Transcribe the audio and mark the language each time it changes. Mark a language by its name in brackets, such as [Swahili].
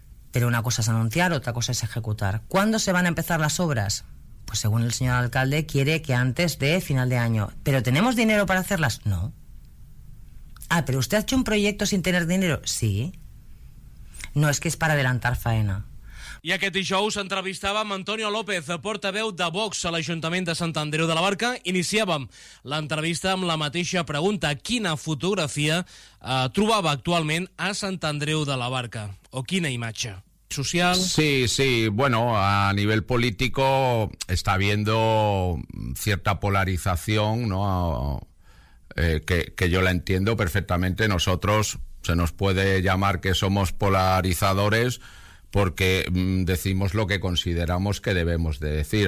[Spanish] Pero una cosa es anunciar, otra cosa es ejecutar. ¿Cuándo se van a empezar las obras? Pues según el señor alcalde, quiere que antes de final de año. ¿Pero tenemos dinero para hacerlas? No. Ah, ¿pero usted ha hecho un proyecto sin tener dinero? Sí. No, es que es para adelantar faena. [Catalan] I aquest dijous entrevistàvem Antonio López, portaveu de Vox a l'Ajuntament de Sant Andreu de la Barca. Iniciàvem l'entrevista amb la mateixa pregunta. Quina fotografia trobava actualment a Sant Andreu de la Barca? O quina imatge social? [Spanish] Sí, sí. Bueno, a nivel político está habiendo cierta polarización, ¿no? Que yo la entiendo perfectamente. Nosotros se nos puede llamar que somos polarizadores, porque decimos lo que consideramos que debemos de decir.